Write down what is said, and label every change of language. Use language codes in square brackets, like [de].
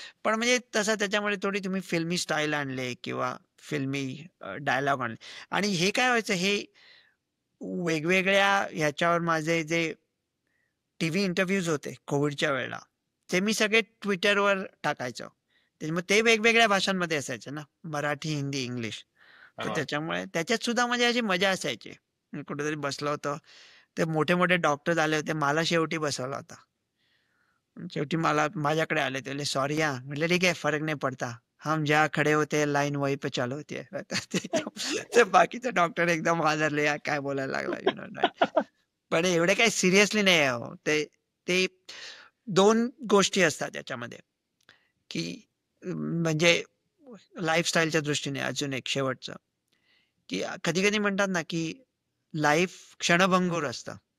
[mr] पण म्हणजे तसं त्याच्यामध्ये थोडी तुम्ही फिल्मी स्टाईल आणले किंवा फिल्मी डायलॉग आणले आणि हे काय व्हायचं हे वेगवेगळ्या ह्याच्यावर माझे जे टीव्ही इंटरव्ह्यूज होते कोविडच्या वेळेला, ते मी सगळे Twitterवर टाकायचो. मग ते वेगवेगळ्या भाषांमध्ये असायचे ना, मराठी, हिंदी, इंग्लिश. तर बरोबर. त्याच्यामुळे त्याच्यात सुद्धा म्हणजे अशी मजा असायची. मी कुठेतरी बसलो होतो. ते मोठे-मोठे डॉक्टर्स आले होते. मला शेवटी बसवला होता. शेवटी मला माझ्याकडे आले. ते "सॉरी हां." म्हटलं, [hi] "ठीक है, फर्क नहीं पड़ता. हम जहाँ खड़े होते हैं, लाइन वहीं पे चालू होती है." [mr] ते बाकीचे डॉक्टर एकदम हादरले. यार काय बोलायला लागला, पण एवढे काही सिरियसली नाही आहे हो. ते ते 2 गोष्टी असतात याच्यामध्ये, की म्हणजे लाईफस्टाईलच्या दृष्टीने अजून एक शेवटचं, की कधी-कधी म्हणतात ना, की लाईफ क्षणभंगुर असतं.